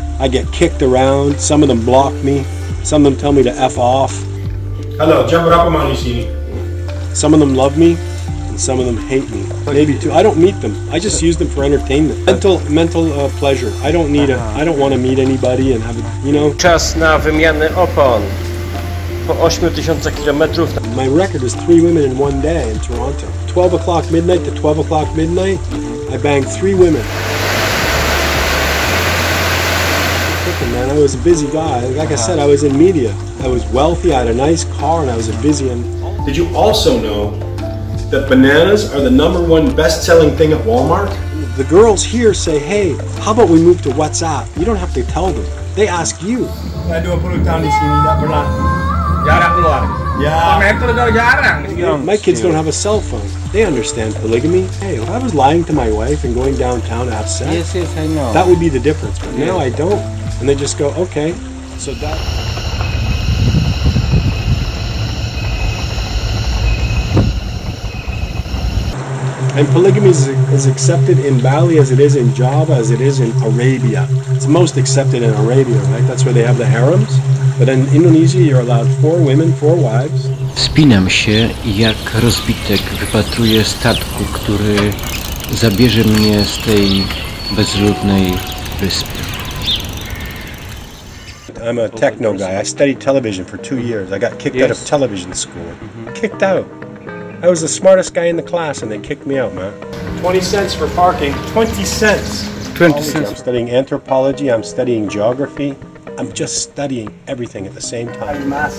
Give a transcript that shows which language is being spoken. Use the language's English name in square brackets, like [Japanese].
[English] I get kicked around. Some of them block me. Some of them tell me to F off. Hello, some of them love me, and some of them hate me. Maybe two. I don't meet them. I just use them for entertainment. Mental pleasure. I don't want to meet anybody and have a, you know. [Polish] Czas na wymianę opon po 8000 km. [English] My record is 3 women in 1 day in Toronto. 12 o'clock midnight to 12 o'clock midnight, I banged 3 women. Man, I was a busy guy. Like I said, I was in media. I was wealthy, I had a nice car, and I was a busy and... Did you also know that bananas are the #1 best-selling thing at Walmart? The girls here say, hey, how about we move to WhatsApp? You don't have to tell them. They ask you. [Indonesian] Saya 20 tahun di sini, tidak pernah jarang keluar. [English] Yeah. My kids don't have a cell phone. They understand polygamy. Hey, if I was lying to my wife and going downtown to have sex, Yes, I know. that would be the difference. But now I don't. And they just go, okay. So that... And polygamy is accepted in Bali as it is in Java, as it is in Arabia. It's most accepted in Arabia, right? That's where they have the harems. But in Indonesia, you're allowed 4 women, 4 wives. [Polish] Wspinam się i jak rozbitek wypatruję statku, który zabierze mnie z tej bezludnej wyspy. [English] I'm a techno guy. I studied television for 2 years. I got kicked out of television school. Kicked out. I was the smartest guy in the class and they kicked me out, man. 20 cents for parking. 20 cents. 20 cents. I'm studying anthropology. I'm studying geography. I'm just studying everything at the same time.